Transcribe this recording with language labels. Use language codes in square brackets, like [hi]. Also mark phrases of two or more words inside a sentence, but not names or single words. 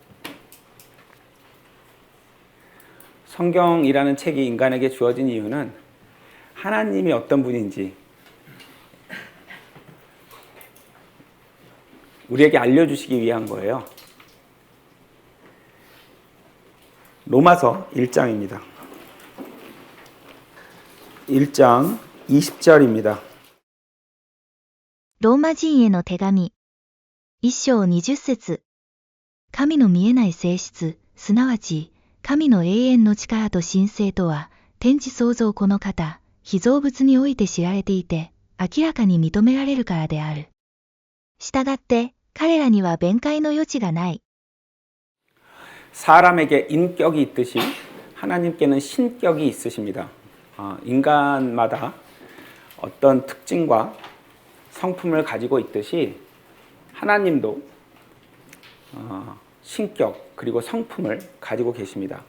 [ko] 성경이라는 책이 인간에게 주어진 이유는 하나님이 어떤 분인지 우리에게 알려주시기 위한 거예요. 로마서 1장입니다. 1장 20절입니다. [ja] ローマ人への手紙1章20節神の見えない性質、すなわち神の永遠の力と神性とは、天地創造この方、被造物において知られていて、明らかに認められるからである。したがって、彼らには弁解の余地がない。 [ko] 사람에게 인격이 있듯이 하나님께는 신격이 있으십니다. 인간마다 어떤 특징과 성품을 가지고 있듯이 하나님도 신격 그리고 성품을 가지고 계십니다.